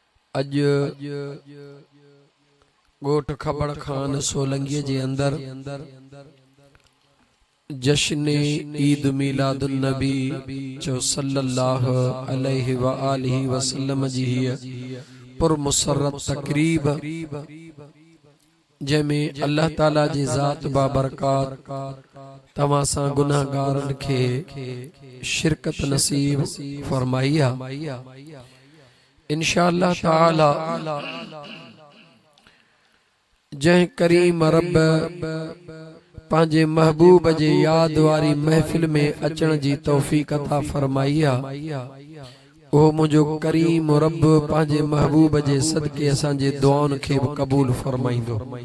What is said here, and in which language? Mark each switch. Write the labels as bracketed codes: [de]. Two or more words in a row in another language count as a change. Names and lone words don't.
[sd] अज गोट खबड़ खान सोलंगी जे अंदर जश्न ईद मिलादुन नबी जो [ar] صلى الله عليه وآله وسلم [sd] जी पुर मुसर्रत तकरीब जंहिंमें अल्लाह ताला जी ज़ात बाबरकात तव्हां सां गुनाहगारन खे शिरकत नसीब फरमाई आहे। इंशाअल्लाह ताला जंहिं करीम रब पंहिंजे महबूब जे याद वारी महफिल में अचण जी तौफीक अता फरमाई आहे, उहो मुंहिंजो करीम रब पंहिंजे महबूब जे सदके असांजे दुआउनि खे बि क़बूल फरमाईंदो।